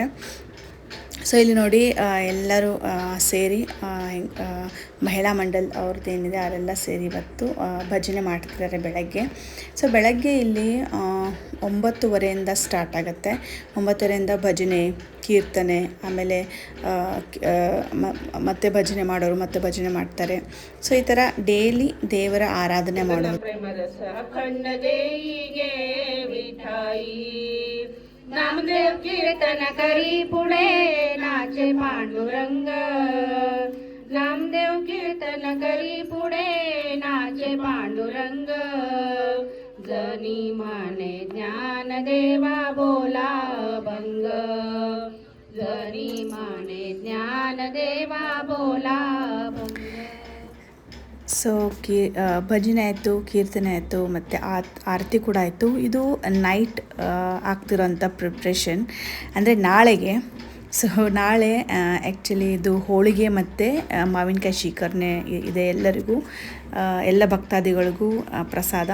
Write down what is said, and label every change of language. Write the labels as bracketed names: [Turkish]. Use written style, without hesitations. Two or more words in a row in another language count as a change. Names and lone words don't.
[Kannada] ಸೊ ಇಲ್ಲಿ ನೋಡಿ ಎಲ್ಲರೂ ಸೇರಿ ಮಹಿಳಾ ಮಂಡಲ್ ಅವ್ರದ್ದು ಏನಿದೆ ಅವರೆಲ್ಲ ಸೇರಿ ಇವತ್ತು ಭಜನೆ ಮಾಡ್ತಿದ್ದಾರೆ ಬೆಳಗ್ಗೆ. ಸೊ ಬೆಳಗ್ಗೆ ಇಲ್ಲಿ 9:30 ಸ್ಟಾರ್ಟ್ ಆಗುತ್ತೆ. 9:30 ಭಜನೆ, ಕೀರ್ತನೆ, ಆಮೇಲೆ ಮತ್ತೆ ಭಜನೆ ಮಾಡೋರು ಮತ್ತೆ ಭಜನೆ ಮಾಡ್ತಾರೆ. ಸೊ ಈ ಥರ ಡೈಲಿ ದೇವರ ಆರಾಧನೆ ಮಾಡೋದು. [Marathi] नामदेव कीर्तन करी पुढे नाचे पांडुरंग. नामदेव कीर्तन करी पुढे नाचे पांडुरंग. जनी माने ज्ञान देवा बोला भंग. जनी माने ज्ञान देवा बोला भंग. [Kannada] ಸೊ ಭಜನೆ ಆಯಿತು, ಕೀರ್ತನೆ ಆಯಿತು, ಮತ್ತು ಆರತಿ ಕೂಡ ಆಯಿತು. ಇದು ನೈಟ್ ಆಗ್ತಿರೋಂಥ ಪ್ರಿಪ್ರೇಷನ್, ಅಂದರೆ ನಾಳೆಗೆ. ಸೊ ನಾಳೆ ಆ್ಯಕ್ಚುಲಿ ಇದು ಹೋಳಿಗೆ ಮತ್ತು ಮಾವಿನಕಾಯಿ ಶೀಕರಣೆ ಇದೆ ಎಲ್ಲರಿಗೂ, ಎಲ್ಲ ಭಕ್ತಾದಿಗಳಿಗೂ ಪ್ರಸಾದ.